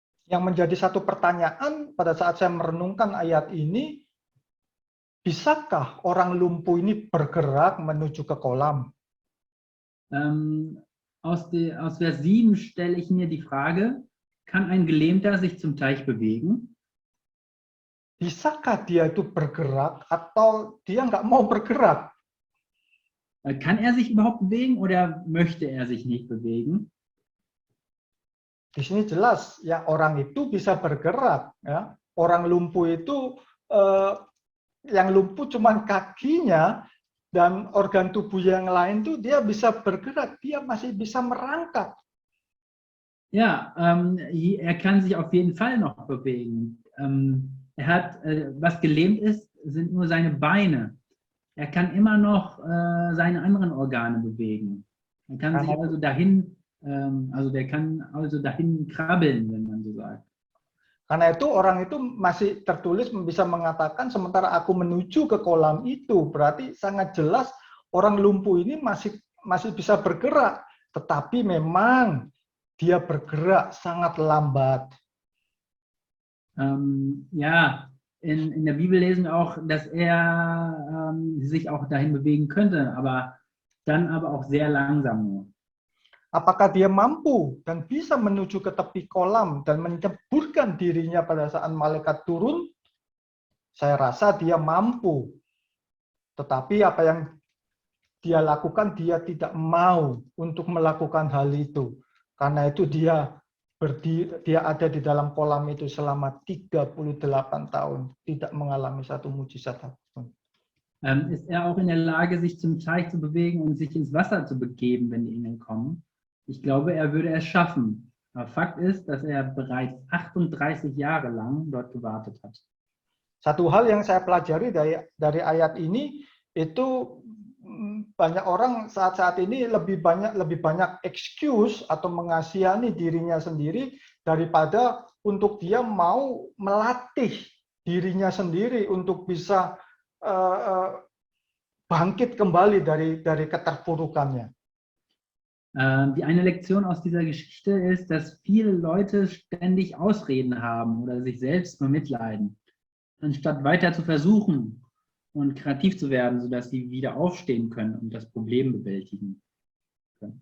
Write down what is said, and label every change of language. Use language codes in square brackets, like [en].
[id] Yang menjadi satu pertanyaan pada saat saya merenungkan ayat ini, bisakah orang lumpuh ini bergerak menuju ke kolam? [de] Aus Vers 7 stelle ich mir die Frage, kann ein Gelähmter sich zum Teich bewegen? [id] Bisakah dia itu bergerak atau dia nggak mau bergerak? [de] Kann er sich überhaupt bewegen oder möchte er sich nicht bewegen? [id] Di sini jelas ya orang itu bisa bergerak. Ya. Orang lumpuh itu yang lumpuh cuma kakinya dan organ tubuh yang lain tuh dia bisa bergerak, dia masih bisa merangkak. [de] Ja, er kann sich auf jeden Fall noch bewegen. Er hat, was gelähmt ist, sind nur seine Beine. Er kann immer noch seine anderen Organe bewegen. Er kann sich also dahin, der kann also dahin krabbeln, wenn man so sagt. [id] Karena itu orang itu masih tertulis bisa mengatakan sementara aku menuju ke kolam itu, berarti sangat jelas orang lumpuh ini masih bisa bergerak, tetapi memang dia bergerak sangat lambat. [de] Ja, in der Bibel lesen wir auch, dass er sich auch dahin bewegen könnte, aber dann aber auch sehr langsam nur. [id] Apakah dia mampu dan bisa menuju ke tepi kolam dan menceburkan dirinya pada saat malaikat turun? Saya rasa dia mampu. Tetapi apa yang dia lakukan, dia tidak mau untuk melakukan hal itu. Karena itu dia ada di dalam kolam itu selama 38 tahun, tidak mengalami satu mujizat apapun. [de] Ist er auch in der Lage, sich zum Teich zu bewegen und sich ins Wasser zu begeben, wenn die Engel kommen? Ich glaube, er würde es schaffen. Aber Fakt ist, dass er bereits 38 Jahre lang dort gewartet hat. [id] Satu hal yang saya pelajari dari ayat ini, itu banyak orang saat ini lebih banyak excuse atau mengasihani dirinya sendiri daripada untuk dia mau melatih dirinya sendiri untuk bisa bangkit kembali dari keterpurukannya. [de] Die eine Lektion aus dieser Geschichte ist, dass viele Leute ständig Ausreden haben oder sich selbst bemitleiden, anstatt weiter zu versuchen und kreativ zu werden, sodass sie wieder aufstehen können und das Problem bewältigen können.